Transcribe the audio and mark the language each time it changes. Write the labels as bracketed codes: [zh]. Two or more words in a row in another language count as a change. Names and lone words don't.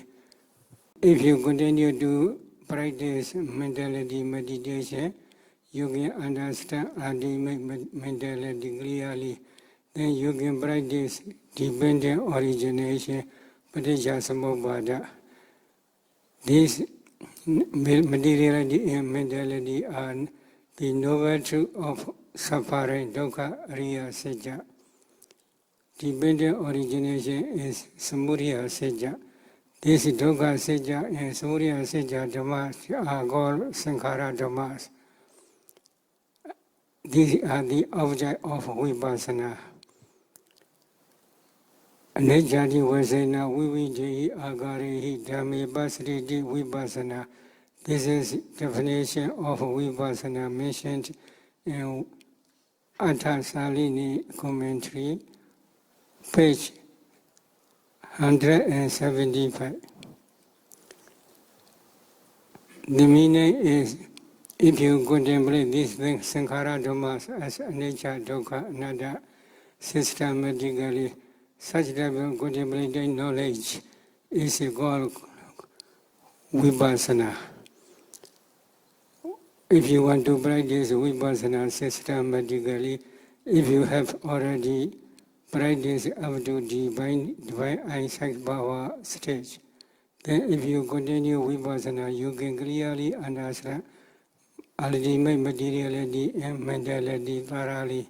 [en] If you continue to practice mentality meditation, you can understand ultimate mentality clearly. Then you can practice dependent origination, paticcasamuppada. These materiality and mentality are the noble truth of suffering, [pi] dukkha, riya, sajja. [en] Dependent origination is [pi] samudaya sajja. [en] This [pi] dukkha sajja [en] and [pi] samudaya sajja dhammas [en] are called [pi] sankhara dhammas. [en] These are the object of vipassana. [pi] Anejjati vasena vivijayi agarehi dhamme pasriti vipassana. [en] This is definition of vipassana mentioned in Attha Salini commentary, page 175. The meaning is, if you contemplate these things, [pi] sankhara dhammas, [en] as [pi] anicca, dukkha, anatta, [en] systematically, such type of contemplative knowledge is called vipassana. If you want to practice vipassana systematically, if you have already practiced up to divine insight power stage, then if you continue vipassana, you can clearly understand ultimate materiality and mentality thoroughly.